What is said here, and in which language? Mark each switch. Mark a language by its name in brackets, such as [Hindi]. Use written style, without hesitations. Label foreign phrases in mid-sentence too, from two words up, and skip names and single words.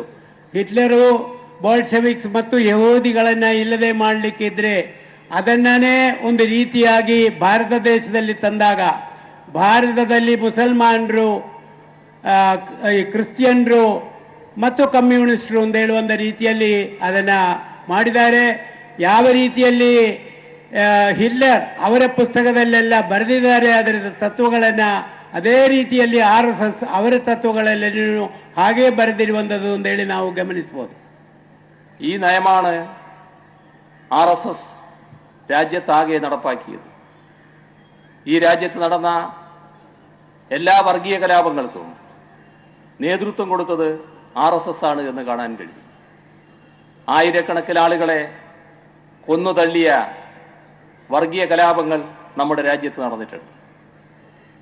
[Kannada] ಹಿಟ್ಲರು ಬೋಲ್ಶೆವಿಕ್ಸ್ ಮತ್ತು ಯಹೂದಿಗಳನ್ನು ಇಲ್ಲದೆ ಮಾಡಲಿಕ್ಕಿದ್ರೆ ಅದನ್ನೇ ಒಂದು ರೀತಿಯಾಗಿ ಭಾರತ ದೇಶದಲ್ಲಿ ತಂದಾಗ, ಭಾರತದಲ್ಲಿ ಮುಸಲ್ಮಾನರು, ಕ್ರಿಶ್ಚಿಯನ್ರು ಮತ್ತು ಕಮ್ಯುನಿಸ್ಟರು ಅಂತ ಹೇಳುವಂಥ ರೀತಿಯಲ್ಲಿ ಅದನ್ನು ಮಾಡಿದ್ದಾರೆ. ಯಾವ ರೀತಿಯಲ್ಲಿ ಹಿಟ್ಲರ್ ಅವರ ಪುಸ್ತಕದಲ್ಲೆಲ್ಲ ಬರೆದಿದ್ದಾರೆ ಅದರ ತತ್ವಗಳನ್ನು, ಅದೇ ರೀತಿಯಲ್ಲಿ RSS ಅವರ തത്വങ്ങളെല്ലാം ಹಾಗೇ ಬರೆದಿರುವಂಥದ್ದು ಅಂತೇಳಿ ನಾವು ಗಮನಿಸ್ಬೋದು. [Malayalam] ഈ നയമാണ് RSS രാജ്യത്താകെ നടപ്പാക്കിയത്. ഈ രാജ്യത്ത് നടന്ന എല്ലാ വർഗീയ കലാപങ്ങൾക്കും നേതൃത്വം കൊടുത്തത് RSS ആണ് എന്ന് കാണാൻ കഴിയും. ആയിരക്കണക്കിന് ആളുകളെ കൊന്നു തള്ളിയ വർഗീയ കലാപങ്ങൾ നമ്മുടെ രാജ്യത്ത് നടന്നിട്ടുണ്ട്.